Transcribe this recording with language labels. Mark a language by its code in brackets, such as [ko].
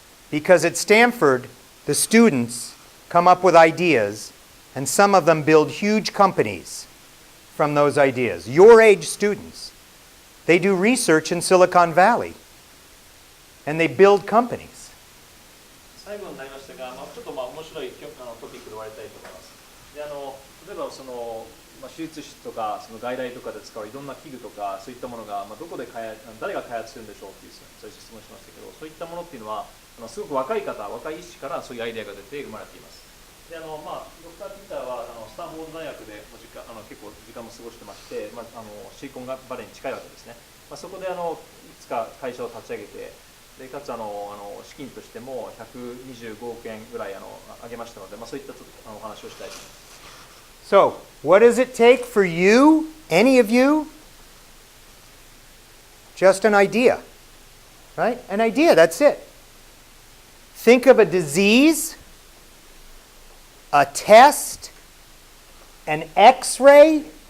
[en] Because at Stanford, the students come up with ideas, and some of them build huge companies from those ideas. Your age students, they do research in Silicon Valley, and they build companies. [ja] 最後になりましたが、ちょっと面白いトピックで終わりたいと思います。で、例えば手術室とかその外来とかで使ういろんな器具とかそういったものが、どこで誰が開発するんでしょうっていう最初質問しましたけど、そういったものっていうのはすごく若い医師からそういうアイデアが出て生まれています。で、ドクター・ピーターはスタンフォード大学で結構時間も過ごしてまして、シリコンバレーに近いわけですね。そこでいくつか会社を立ち上げて、でかつ資金としても125億円ぐらい上げましたので、そういったちょっとお話をしたいと思います。 [en] So, what does it take for you, any of you? Just an idea, right? An idea, that's it. Think of a disease, a test, an x-ray,